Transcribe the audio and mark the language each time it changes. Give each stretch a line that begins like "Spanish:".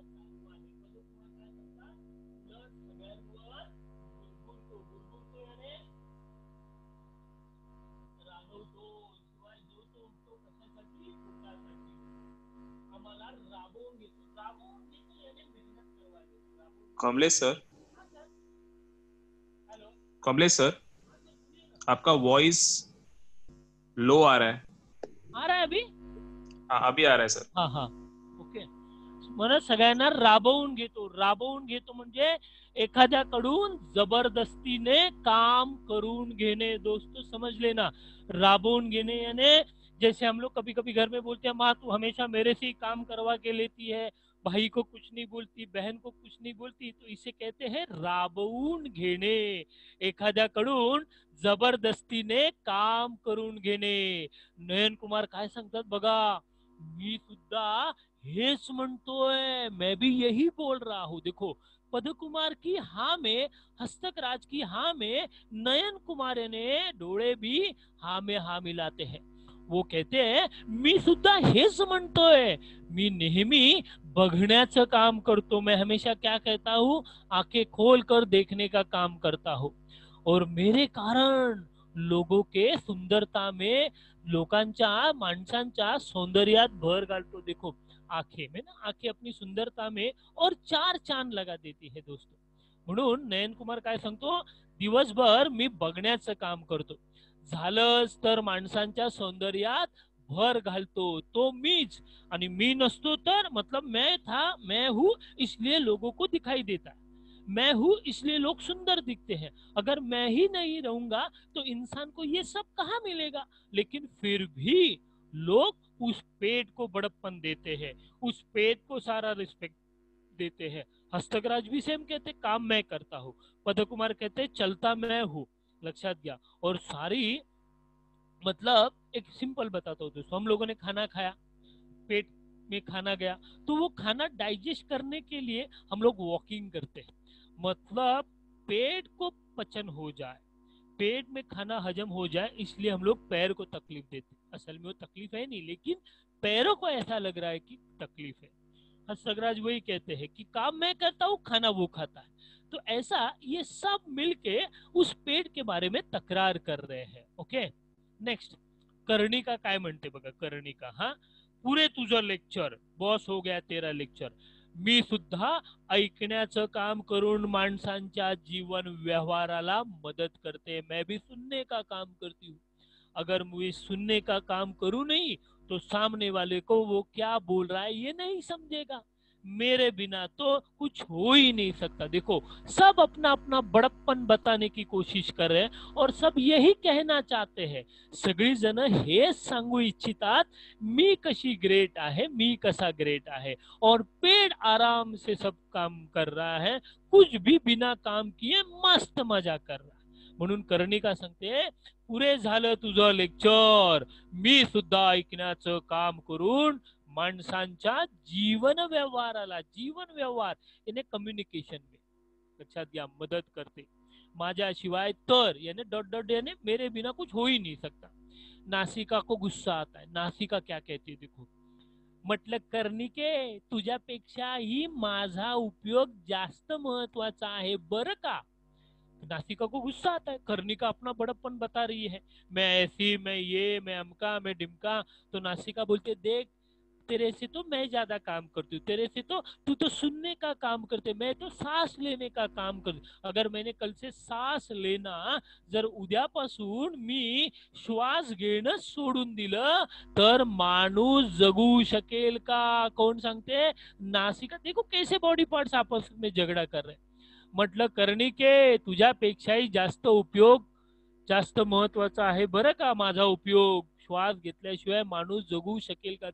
Marathi: पदकुमार काय म्हणतात, उलट सगळ्यांवर गुरगुरतो, गुरगुरतो याने रागवतो, शिवाय जो तो उठतो कशासाठी, पोटासाठी, आम्हाला राबवून घेतो, राबवून घेतो याने मेहनत करवायला।
Hindi: कमलेश सर, कमलेश सर, आपका वॉइस लो आ रहा है। आ रहा है अभी? हाँ अभी आ रहा है सर। हाँ हाँ, ओके।
Marathi: म्हणत सगळ्यांना राबवून घेतो. राबवून घेतो म्हणजे एखाद्याकडून जबरदस्तीने काम करून घेणे.
Hindi: दोस्तों समझ लेना, राबवून घेणे यानी जैसे हम लोग कभी कभी घर में बोलते हैं, माँ तू हमेशा मेरे से ही काम करवा के लेती है, भाई को कुछ नहीं बोलती, बहन को कुछ नहीं बोलती, तो इसे कहते हैं राबवून घेणे.
Marathi: एखाद्याकडून जबरदस्तीने काम करून घेणे. नयन कुमार काय सांगतात बघा, मी सुद्धा हेच म्हणतोय,
Hindi: मैं भी यही बोल रहा हूं. देखो, पद कुमार की हाँ में, हस्तक राज की हाँ में नयन कुमार ने डोळे भी हाँ में हाँ मिलाते हैं. वो कहते हैं
Marathi: मी सुद्धा हेच म्हणतोय, मी नेहमी बघण्याचं काम करतो.
Hindi: मैं हमेशा क्या कहता हूं, आंखें खोल कर देखने का काम करता हूं. और मेरे कारण लोगों के सुंदरता में,
Marathi: लोकांच्या माणसांच्या सौंदर्यात भर घालतो.
Hindi: देखो, आंखें में ना, आंखें अपनी सुंदरता में और चार चांद लगा देती है दोस्तों.
Marathi: म्हणून नयन कुमार काय सांगतो, दिवसभर मी बघण्याचं काम करतो, झालंच तर माणसांच्या सौंदर्यात भर घालतो तो मीच. आणि मी नसतो तर
Hindi: मतलब मैं हूं इसलिए लोगों को दिखाई देता है, मैं हूं इसलिए लोग सुंदर दिखते हैं. अगर मैं ही नहीं रहूंगा तो इंसान को ये सब कहाँ मिलेगा. लेकिन फिर भी लोग उस पेट को बड़प्पन देते हैं, उस पेट को सारा रिस्पेक्ट देते हैं. हस्तकराज भी सेम कहते काम मैं करता हूँ, पद कुमार कहते चलता मैं हूँ.
Marathi: लक्षात घ्या.
Hindi: और सारी मतलब एक सिंपल बताता हूँ दोस्तों, हम लोगों ने खाना खाया, पेट में खाना गया, तो वो खाना डाइजेस्ट करने के लिए हम लोग वॉकिंग करते हैं. मतलब पेट को पचन हो जाए, पेट में खाना हजम हो जाए, इसलिए हम लोग पैर को तकलीफ देते. असल में वो तकलीफ है नहीं, लेकिन पैरों को ऐसा लग रहा है कि तकलीफ है. हस्तकराज वही कहते हैं कि काम मैं करता हूँ, खाना वो खाता है. तो ऐसा ये सब मिलके उस पेट के बारे में तक्रार कर रहे हैं.
Marathi: ओके, नेक्स्ट कर्णिका काय म्हणते बघा. कर्णिका, हा, पुरे तुझं लेक्चर,
Hindi: बॉस हो गया तेरा लेक्चर.
Marathi: मी सुद्धा ऐकण्याचं काम करून माणसांच्या जीवन व्यवहाराला मदत करते.
Hindi: मैं भी सुनने का काम करती हूँ. अगर मुझे सुनने का काम करूं नहीं तो सामने वाले को वो क्या बोल रहा है ये नहीं समझेगा. मेरे बिना तो कुछ हो ही नहीं सकता. देखो, सब अपना अपना बड़प्पन बताने की कोशिश कर रहे हैं और सब यही कहना चाहते हैं.
Marathi: सगळी जण हेच सांगू इच्छितात, मी कशी ग्रेट आहे, मी कसा ग्रेट आहे.
Hindi: और पेड़ आराम से सब काम कर रहा है, कुछ भी बिना काम किए मस्त मजा कर रहा है.
Marathi: म्हणून कर्णिका सांगते, पुरे झालं तुझं लेक्चर, मी सुद्धा ऐकण्याचं काम करून माणसांच्या जीवन व्यवहाराला, जीवन व्यवहार
Hindi: याने कम्युनिकेशन में,
Marathi: लक्षात घ्या, मदत करते. माझ्याशिवाय तर
Hindi: यानी डॉट डॉट यानी मेरे बिना कुछ हो ही नहीं सकता. नासिका को गुस्सा आता है. नासिका क्या कहती है देखो,
Marathi: म्हटलं कर्णिके तुझ्यापेक्षाही माझा उपयोग जास्त महत्वाचा आहे बरं का.
Hindi: नासिका को गुस्सा आता है, कर्णिका अपना बड़प्पन बता रही है, मैं ऐसी, मैं ये, मैं अमका, मैं डिमका. तो नासिका बोलते देख, तेरे से तो मैं ज्यादा काम करती हूँ, तेरे से तो तू तो सुनने का काम करते, मैं तो सांस लेने का काम करती. अगर मैंने कल से सांस लेना,
Marathi: जर उद्यापासून मी श्वास घेणं सोडून दिलं तर माणूस जगू शकेल का. कोण सांगते, नासिका.
Hindi: देखो कैसे बॉडी पार्ट्स आपस में झगड़ा कर रहे.
Marathi: म्हटलं कर्णिके तुझ्यापेक्षाही जास्त उपयोग, जास्त महत्वाचा आहे बरं का माझा उपयोग. श्वास घेतल्याशिवाय माणूस जगू शकेल का.